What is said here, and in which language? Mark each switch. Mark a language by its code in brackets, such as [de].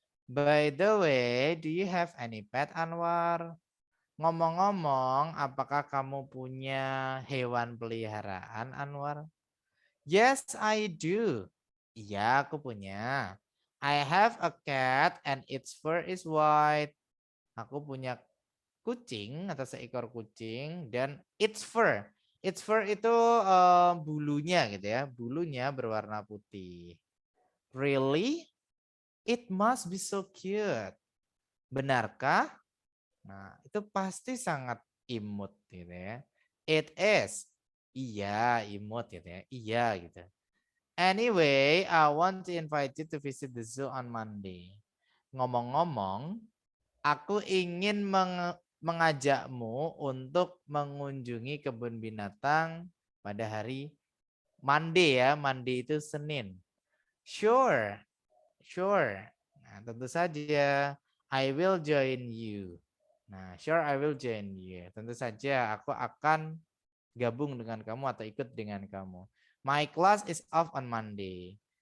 [en] By the way, do you have any pet Anwar? [id] Ngomong-ngomong, apakah kamu punya hewan peliharaan Anwar? [en] Yes, I do. [id] Iya, aku punya. [en] I have a cat and its fur is white. [id] Aku punya kucing atau seekor kucing dan [en] its fur. Its fur [id] itu bulunya gitu ya. Bulunya berwarna putih. [en] Really? It must be so cute. [id] Benarkah? Nah, itu pasti sangat imut gitu ya. [en] It is. [id] Iya, imut gitu ya. Iya gitu. [en] Anyway, I want to invite you to visit the zoo on Monday. [id] Ngomong-ngomong, aku ingin mengajakmu untuk mengunjungi kebun binatang pada hari Monday ya. [en] Monday [id] itu Senin. [en] Sure. Sure. [id] Nah, tentu saja. [en] I will join you. Nah, sure I will join you. [id] Tentu saja aku akan gabung dengan kamu atau ikut dengan kamu. [en] My class is off on Monday.